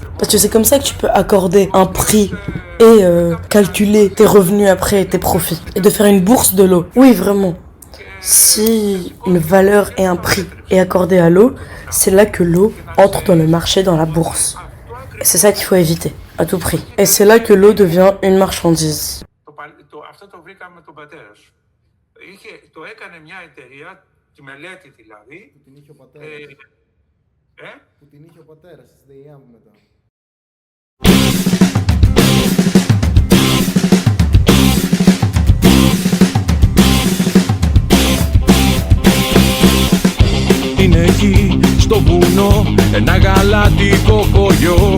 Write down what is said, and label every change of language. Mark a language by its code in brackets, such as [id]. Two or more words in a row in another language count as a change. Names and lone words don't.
[fr] Parce que c'est comme ça que tu peux accorder un prix et calculer tes revenus après, tes profits. Et de faire une bourse de l'eau. Oui, vraiment. Si une valeur et un prix est accordé à l'eau, c'est là que l'eau entre dans le marché, dans la bourse. Et c'est ça qu'il faut éviter, à tout prix. Et c'est là que l'eau devient une marchandise. [el] Αυτό το βρήκαμε με τον πατέρα σου. Το έκανε μια εταιρεία, τη μελέτη δηλαδή. Που την είχε ο πατέρας. Που την είχε ο πατέρας της ΔΕΙΑΜ μετά. Είναι εκεί στο βουνό ένα γαλατικό χωριό.